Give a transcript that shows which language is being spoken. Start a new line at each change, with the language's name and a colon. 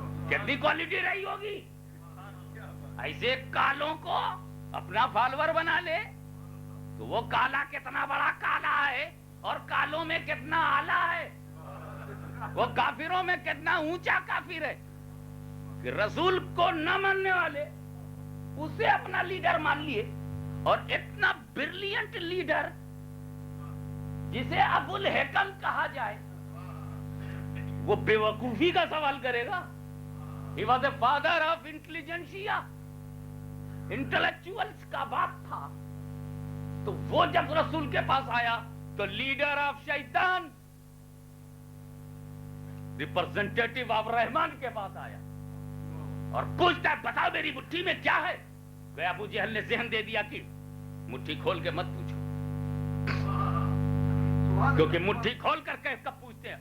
Urdu: کتنی کوالٹی رہی ہوگی. ایسے کالوں کو اپنا فالوور بنا لے تو وہ کالا کتنا بڑا کالا ہے اور کالوں میں کتنا آلہ ہے، وہ کافروں میں کتنا اونچا کافر ہے کہ رسول کو نہ ماننے والے اسے اپنا لیڈر مان لیے. اور اتنا بریلینٹ لیڈر جسے ابو الحکم کہا جائے، وہ بے وقوفی کا سوال کرے گا.
English: He was the father of intelligentsia.
Urdu: Intellectuals کا باپ تھا. تو وہ جب رسول کے پاس آیا تو
English: leader of شیطان، representative of Rahman
Urdu: کے پاس آیا اور پوچھتا ہے بتاؤ میری مٹھی میں کیا ہے. کہ ابو جہل نے ذہن دے دیا کہ مٹھی کھول کے مت پوچھو، کیونکہ مٹھی کھول کر کے کب پوچھتے ہیں.